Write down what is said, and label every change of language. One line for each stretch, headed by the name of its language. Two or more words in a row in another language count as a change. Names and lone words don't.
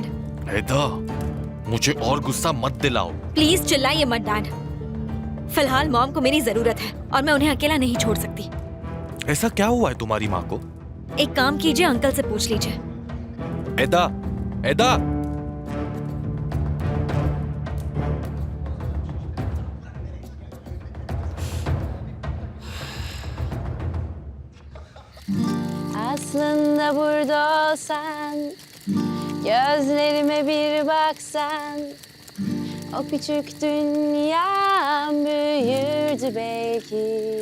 Hindi: एदा, मुझे और गुस्सा मत दिलाओ। प्लीज चिल्लाइए मत डैड। फिलहाल मॉम को मेरी जरूरत है और मैं उन्हें अकेला नहीं छोड़ सकती। ऐसा क्या हुआ है तुम्हारी माँ को? एक काम कीजिए, अंकल से पूछ लीजिए। एदा, एदा,
Turkish: Aslında burada olsan, gözlerime bir baksan, o küçük dünyam büyürdü belki.